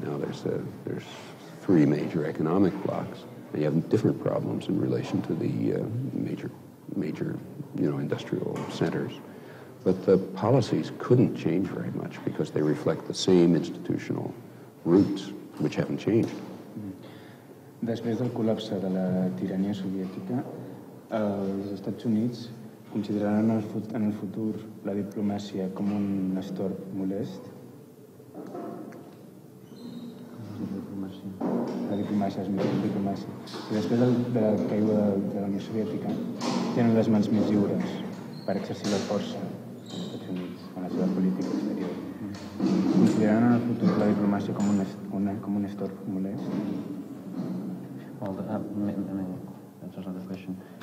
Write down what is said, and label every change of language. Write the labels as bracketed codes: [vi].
[en] Now there's three major economic blocs, and you have different problems in relation to the major industrial centers. But the policies couldn't change very much because they reflect the same institutional roots, which haven't changed. [ca] Després del col·lapse de la tirania soviètica, els Estats Units consideraran en el futur la diplomàcia com un estorb molest. La diplomàcia és millor diplomàcia. I després de la caiguda de la Unió Soviètica, tenen les mans més lliures per exercir la força als Estats Units en la seva política exterior. Consideraran en el futur la diplomàcia com un estorb molest? [en] Well, that's another question.